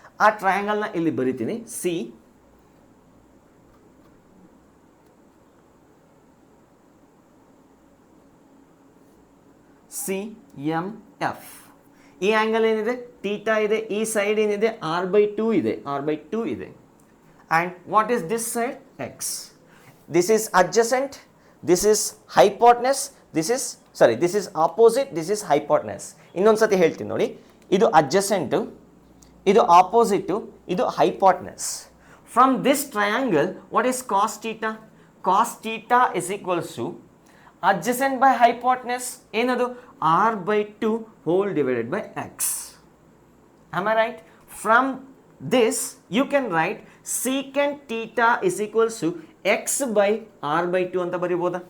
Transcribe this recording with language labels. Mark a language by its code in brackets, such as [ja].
[kn] ಆ ಟ್ರಯಾಂಗಲ್ನ ಇಲ್ಲಿ ಬರಿತೀನಿ CMF. ಈ ಆಂಗಲ್ ಏನಿದೆ ಥೀಟಾ ಇದೆ, ಈ ಸೈಡ್ ಏನಿದೆ r/2 ಇದೆ, r/2 ಇದೆ. [en] And what is this side? X. This is adjacent, this is hypotenuse, this is opposite, this is hypotenuse. [kn] ಇನ್ನೊಂದು ಸತಿ ಹೇಳ್ತೀನಿ ನೋಡಿ, ಇದು adjacent, ಇದು opposite, ಇದು hypotenuse. [en] From this triangle, what is cos theta? Cos theta is equals to adjacent by hypotenuse, ಏನದು r/2 whole divided by x. Am I right? From this you can write secant theta is equals to x by r/2 [kn] ಅಂತ ಬರಿಬೋದಾ?